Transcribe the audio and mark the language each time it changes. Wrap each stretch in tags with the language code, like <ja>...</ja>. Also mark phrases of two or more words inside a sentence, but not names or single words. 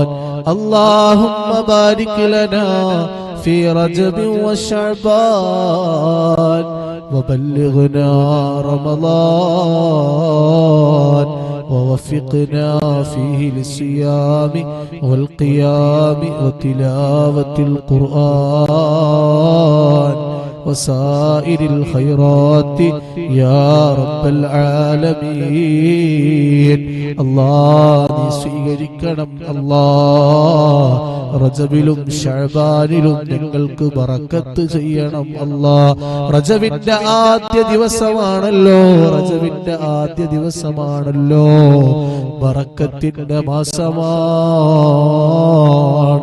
<ar>اللهم بارك لنا في رجب وشعبان وبلغنا رمضان ووفقنا فيه للصيام والقيام وتلاوة القرآن وسائر الخيرات يا رب العالمين.</ar> <ml>الله സ്വീകരിക്കണം. അല്ലാഹ് റജബിലും ശഅബാനിലും ഞങ്ങൾക്ക് ബറക്കത്ത് ചെയ്യണം. അല്ലാഹ് റജബിന്റെ ആദ്യ ദിവസമാണല്ലോ, റജബിന്റെ ആദ്യ ദിവസമാണല്ലോ, ബറക്കത്തിന്റെ മാസമാണ്.</ml>